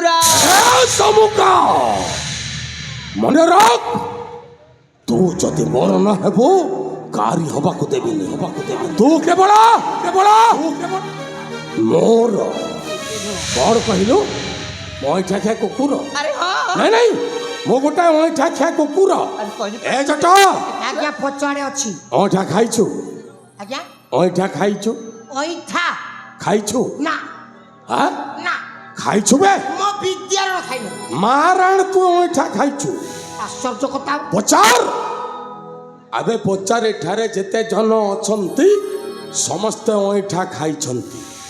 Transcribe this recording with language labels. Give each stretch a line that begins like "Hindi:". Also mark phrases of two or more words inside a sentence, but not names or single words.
Odia: ଏ ଶାମୁକା ମନେ ରଖ, ତୁ ଯଦି ମୋର ନ ହେବ କାରି ହବାକୁ ଦେବିନି, ହବାକୁ ଦେବିନି। ତୁ କେବଳ କେବଳ ମୋର କ'ଣ କହିଲୁ? ଅଇଁଠା ଖିଆ କୁକୁର? ଆରେ ହଁ ନାଇଁ ନାଇଁ ମୁଁ ଗୋଟାଏ ଅଇଁଠା ଖିଆ କୁକୁର। ଆରେ କହିଲି ଏ ଜଟ ଆଜ୍ଞା ପଚାରେ ଅଛି। ଅଇଁଠା ଖାଇଛୁ? আজ্ঞা ଅଇଁଠା ଖାଇଛୁ? ওইঠা ଖାଇଛୁ? না ଆଁ না ଖାଇଛୁ ବେ? ମୋ ବିଦ୍ୟାର ଖାଇବ। ମାରାଣ ତୁ ଅଇଁଠା ଖାଇଛୁ? ଆଶ୍ଚର୍ଯ୍ୟ କଥା। ପଚାର ଆବେ ପଚାର, ଏଠାରେ ଯେତେ ଜନ ଅଛନ୍ତି ସମସ୍ତେ ଅଇଁଠା ଖାଇଛନ୍ତି।